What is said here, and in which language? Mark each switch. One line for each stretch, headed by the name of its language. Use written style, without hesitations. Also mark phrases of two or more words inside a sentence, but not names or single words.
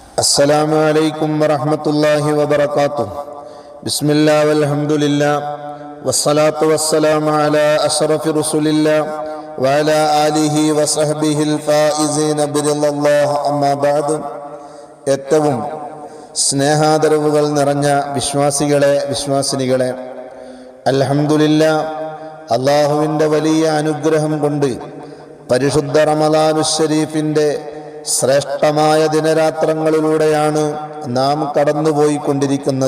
Arabic: السلام عليكم ورحمة الله وبركاته. بسم الله والحمد لله والصلاة والسلام على أشرف رسول الله وعلى آله وصحبه الفائزين برضا الله. أما بعد.
Malayalam: ഏറ്റവും സ്നേഹാദരവുകൾ നിറഞ്ഞ വിശ്വാസികളെ, വിശ്വാസിനികളെ, അൽഹംദുലില്ലാഹ്, അള്ളാഹുവിൻ്റെ വലിയ അനുഗ്രഹം കൊണ്ട് പരിശുദ്ധ റമദാനുൽ ശരീഫിൻ്റെ ശ്രേഷ്ഠമായ ദിനരാത്രങ്ങളിലൂടെയാണ് നാം കടന്നുപോയിക്കൊണ്ടിരിക്കുന്നത്.